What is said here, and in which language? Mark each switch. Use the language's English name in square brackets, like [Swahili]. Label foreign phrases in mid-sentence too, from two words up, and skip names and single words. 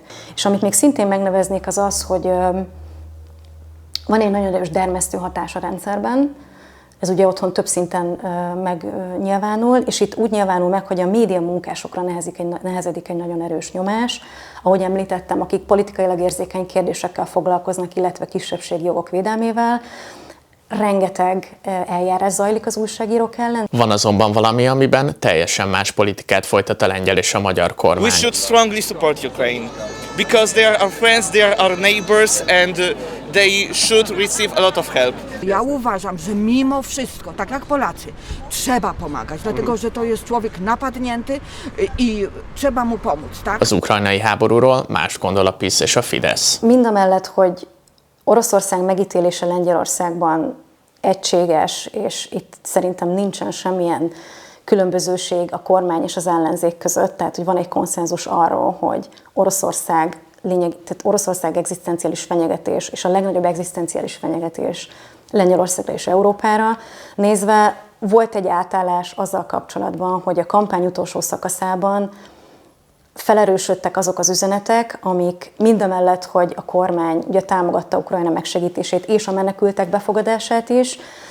[Hungarian] És amit még szintén megneveznék az az, hogy van egy nagyon erős dermesztő hatás a rendszerben, Ez ugye otthon több szinten megnyilvánul, és itt úgy nyilvánul meg, hogy a média munkásokra nehezedik egy nagyon erős nyomás. Ahogy említettem, akik politikailag érzékeny kérdésekkel foglalkoznak, illetve kisebbségi jogok védelmével, rengeteg eljárás zajlik az újságírók ellen. Van azonban valami, amiben teljesen más politikát folytat a lengyel és a magyar kormány. [English] We should strongly support Ukraine because they are our friends, they are our neighbors and they should receive a lot of help. [Polish] Ja uważam, że mimo wszystko, tak jak Polacy, trzeba pomagać, dlatego że to jest człowiek napadnięty i trzeba mu pomóc, tak? [Hungarian] Az ukrajnai háborúról más gondol a PiS és a Fidesz. Mindamellett, hogy Oroszország megítélése Lengyelországban egységes, és itt szerintem nincsen semmilyen különbözőség a kormány és az ellenzék között, tehát hogy van egy konszenzus arról, hogy tehát Oroszország egzisztenciális fenyegetés, és a legnagyobb egzisztenciális fenyegetés Lengyelországra és Európára nézve, volt egy átállás azzal kapcsolatban, hogy a kampány utolsó szakaszában felerősödtek azok az üzenetek, amik mindamellett, hogy a kormány ugye támogatta Ukrajna megsegítését és a menekültek befogadását is,